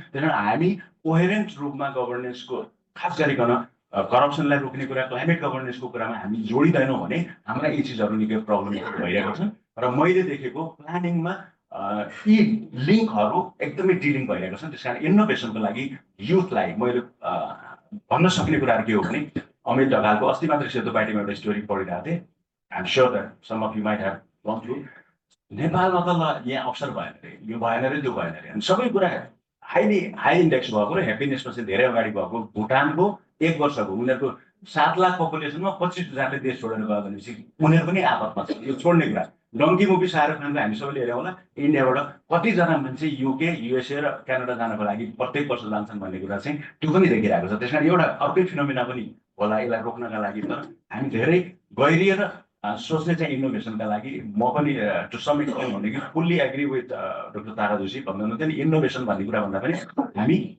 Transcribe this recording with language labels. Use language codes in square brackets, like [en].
[ne] त्यसैले हामी कोहेरेन्ट रूपमा गभर्नेन्सको खास गरिकन करप्सनलाई रोक्ने कुरा क्लाइमेट गभर्नेन्सको कुरामा हामी जोडिँदैनौँ भने हाम्रा यी चिजहरू निकै प्रब्लम भइरहेको छ। र मैले देखेको प्लानिङमा यी लिङ्कहरू एकदमै डिलिङ भइरहेको छ। त्यस कारण इनोभेसनको लागि युथलाई मैले भन्न सक्ने कुराहरू के हो भने अमित ढकालको अस्ति मात्रै सेतो पार्टीमा एउटा स्टोरी पढिरहेको थिएँ। [en] I'm sure that some of you might have gone through. [ne] नेपालमा त ल यहाँ अवसर भएन रे, यो भएन रे, त्यो भएन रे, अनि सबै कुरा हाई इन्डेक्स भएको र ह्याप्पिनेसमा चाहिँ धेरै अगाडि भएको भुटानको 1 वर्षको उनीहरूको 7 लाख पपुलेसनमा 25,000ले देश छोडेर गयो भनेपछि उनीहरू पनि आपतमा छ यो छोड्ने कुरा डङ्की मुभी शाहरुख खानको हामी सबैले हेऱ्यौँ होला इन्डियाबाट कतिजना मान्छे युके युएसए र क्यानाडा जानको लागि प्रत्येक वर्ष जान्छन् भन्ने कुरा चाहिँ त्यो पनि देखिरहेको छ त्यस कारण एउटा अर्कै फिनोमिना पनि होला यसलाई रोक्नका लागि तर हामी धेरै गहिरिएर सोच्ने चाहिँ इनोभेसनका लागि म पनि [en] to some extent [ne] भने कि [en] fully agree with [ne] डाक्टर तारा जोशी भन्नु हुन्थ्यो नि इनोभेसन भन्ने कुरा भन्दा पनि हामी